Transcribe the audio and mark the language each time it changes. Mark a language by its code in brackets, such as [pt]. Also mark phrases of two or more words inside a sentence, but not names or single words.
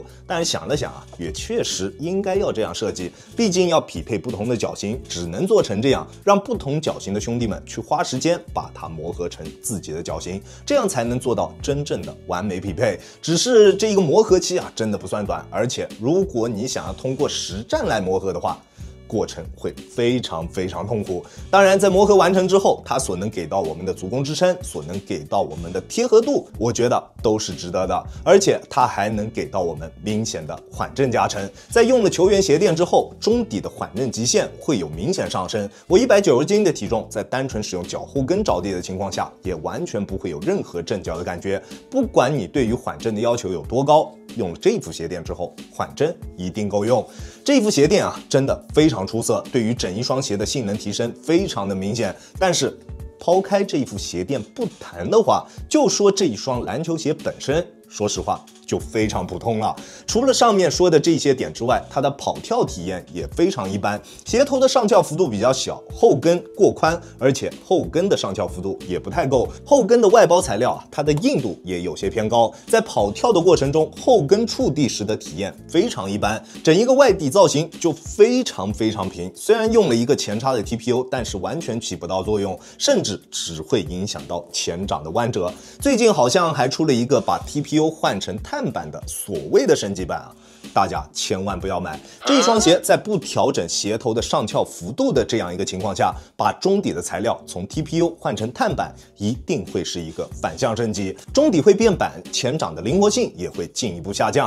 [zh] 但是想了想也確實應該要這樣設計，畢竟要匹配不同的腳型，只能做成這樣，讓不同腳型的兄弟們去花時間把它磨合成自己的腳型，這樣才能做到真正的完美匹配。只是這一個磨合期真的不算短，而且如果你想要通過實戰來磨合的話，過程會非常非常痛苦。當然在磨合完成之後，它所能給到我們的足弓支撐，所能給到我們的貼合度，我覺得都是值得的。而且它還能給到我們明顯的缓震加成。在用了球员鞋墊之後，中底的缓震极限会有明显上升。我190斤的体重，在单純使用脚后跟着地的情況下，也完全不會有任何震腳的感覺。不管你對於緩震的要求有多高，用了這副鞋墊之後，緩震一定夠用。這副鞋墊真的非常出色，對於整一雙鞋的性能提升非常的明顯。但是拋開這一副鞋墊不談的話，就說這一雙籃球鞋本身，說實話就非常普通了。除了上面說的這些點之外，它的跑跳體驗也非常一般。鞋頭的上翹幅度比較小，後跟過寬，而且後跟的上翹幅度也不太夠。後跟的外包材料它的硬度也有些偏高，在跑跳的過程中，后跟觸地時的體驗非常一般。整一個外底造型就非常非常平，雖然用了一個前插的 TPU， 但是完全起不到作用，甚至只會影響到前掌的彎折。最近好像還出了一個把 TPU 換成碳板的所謂的升級版大家千萬不要買。這一雙鞋在不調整鞋頭的上翹幅度的這樣一個情況下，把中底的材料從 TPU 換成碳板，一定會是一個反向升級，中底會變板，前掌的靈活性也會進一步下降。